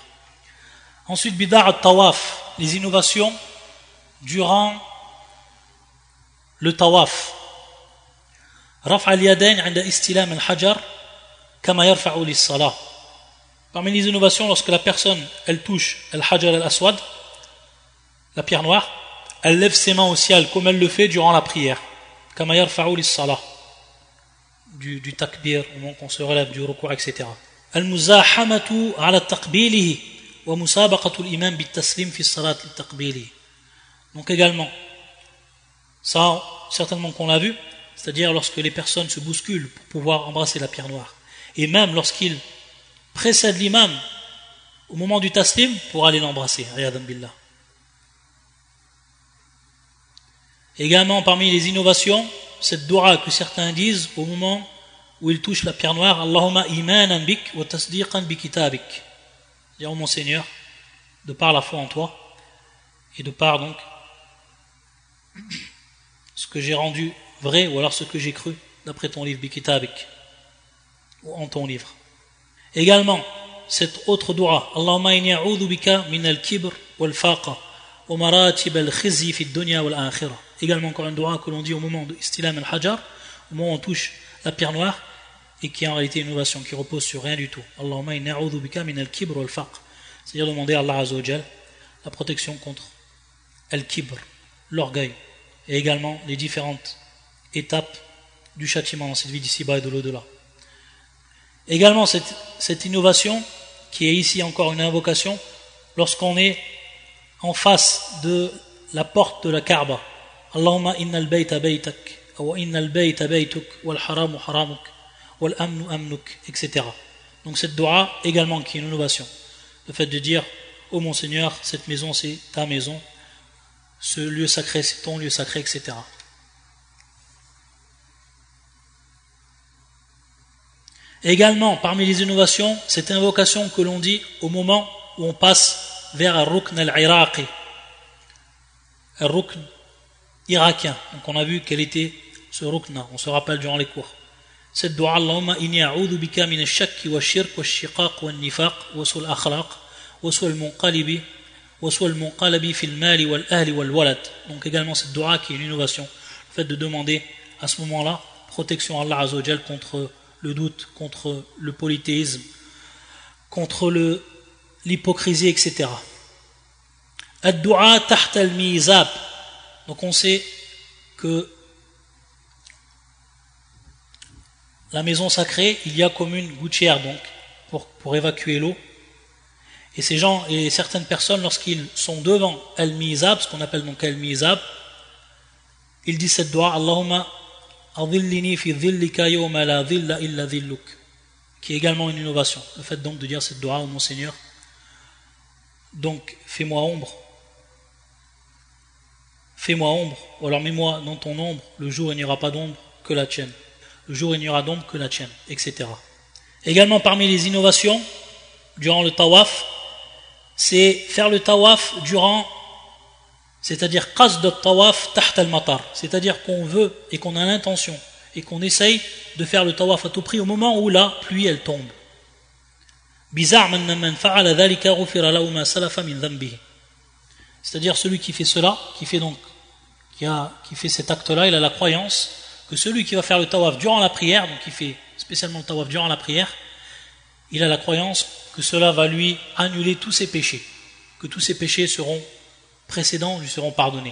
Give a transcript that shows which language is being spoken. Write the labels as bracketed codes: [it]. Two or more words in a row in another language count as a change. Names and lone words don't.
[fr] Ensuite [ar] بدعة الطواف, [fr] les innovations durant le tawaf. [ar] رفع اليدين عند استلام الحجر كما يرفع للصلاة. [fr] Parmi les innovations, lorsque la personne elle touche [ar] الحجر الأسود, [fr] la pierre noire, elle lève ses mains au ciel comme elle le fait durant la prière. [ar] كما يرفع للصلاة, [fr] du takbir au moment qu'on se relève du ruku', etc. [ar] المزاحمة على تقبيله ومسابقة الإمام بالتسليم في الصلاة لتقبيله. [fr] Donc également, ça certainement qu'on l'a vu, c'est-à-dire lorsque les personnes se bousculent pour pouvoir embrasser la pierre noire, et même lorsqu'ils précèdent l'imam au moment du taslim pour aller l'embrasser. [ar] رياضا بالله. [fr] Également parmi les innovations, cette dua que certains disent au moment où ils touchent la pierre noire, [ar] اللهم إيمانا بك وتصديقا بكتابك. [fr] C'est-à-dire, mon Seigneur, de par la foi en toi et de par donc ce que j'ai rendu vrai, ou alors ce que j'ai cru d'après ton livre Bikitabik, ou en ton livre. Également cette autre dua, [ar] اللهم إني أعوذ بك من الكبر والفاقة ومراتب الخزي في الدنيا والآخرة. [fr] Également encore une dua que l'on dit au moment de [ar] استلام الحجر, [fr] au moment où on touche la pierre noire, et qui est en réalité une innovation qui repose sur rien du tout. [ar] اللهم إني أعوذ بك من الكبر والفاقة, [fr] c'est-à-dire demander à [ar] الله عز وجل [fr] la protection contre al-kibr, l'orgueil, et également les différentes étapes du châtiment dans cette vie d'ici-bas et de l'au-delà. Également cette innovation qui est ici encore une invocation lorsqu'on est en face de la porte de la Kaaba. [ar] اللهم إن البيت بيتك وإن البيت بيتك والحرم حرمك والأمن أمنك, [fr] etc. Donc cette dua également qui est une innovation, le fait de dire ô mon Seigneur, cette maison c'est ta maison, ce lieu sacré c'est ton lieu sacré, etc. Également, parmi les innovations, cette invocation que l'on dit au moment où on passe vers [ar] الركن العراقي, [fr] al-Rukn irakien. Donc on a vu quel était ce Rukna, on se rappelle durant les cours. Cette dua, [ar] اللهم إني أعوذ بك من الشك والشرك والشقاق والنفاق وسوء الأخلاق وسوء المنقلب في المال والأهل والولد. [fr] Donc également cette dua qui est une innovation, le fait de demander à ce moment-là protection à [ar] الله عز وجل [fr] contre le doute, contre le polythéisme, contre l'hypocrisie, etc. [ar] الدعاء تحت الميزاب. [fr] Donc on sait que la maison sacrée, il y a comme une gouttière donc pour évacuer l'eau. Et ces gens et certaines personnes, lorsqu'ils sont devant al-mizab, ce qu'on appelle donc al-mizab, ils disent cette dua, [ar] اللهم أظلني في ظلك يوم لا ظل إلا ظلك, [fr] qui est également une innovation. Le fait donc de dire cette dua, mon Seigneur, donc fais-moi ombre, ou alors mets-moi dans ton ombre, le jour il n'y aura pas d'ombre que la tienne, le jour il n'y aura d'ombre que la tienne, etc. Également parmi les innovations durant le tawaf, c'est faire le tawaf c'est-à-dire [ar] قصد الطواف تحت المطر, [fr] c'est-à-dire qu'on veut et qu'on a l'intention et qu'on essaye de faire le tawaf à tout prix au moment où la pluie elle tombe. C'est-à-dire celui qui fait cela, qui fait cet acte-là, il a la croyance que celui qui va faire le tawaf durant la prière, donc qui fait spécialement le tawaf durant la prière, il a la croyance que cela va lui annuler tous ses péchés, que tous ses péchés précédents lui seront pardonnés.